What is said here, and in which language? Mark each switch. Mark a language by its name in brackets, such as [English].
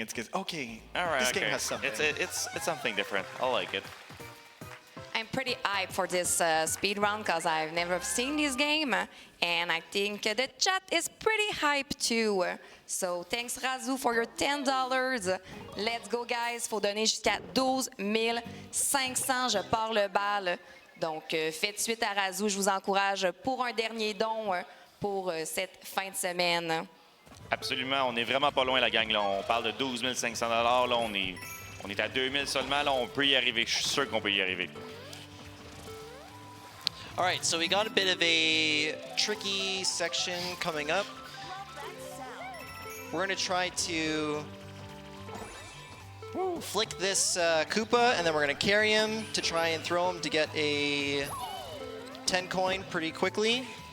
[English] It's because, okay, all right, this game has something. It's something different. I like it. I'm pretty hyped for this speed run because I've never seen this game, and I think the chat is pretty hyped too. So thanks Razou for your $10. Let's go guys, [French] faut donner jusqu'à 12 500. Je pars le bal. Donc faites suite à Razou, je vous encourage pour un dernier don pour cette fin de semaine. Absolument, on est vraiment pas loin la gang. Là. On parle de 12 500 $. Là, on est à 2000 seulement. Là, on peut y arriver. Je suis sûr qu'on peut y arriver. [English] All right, so we got a bit of a tricky section coming up. We're going to try to flick this Koopa, and then we're going to carry him to try and throw him to get a 10 coin pretty quickly.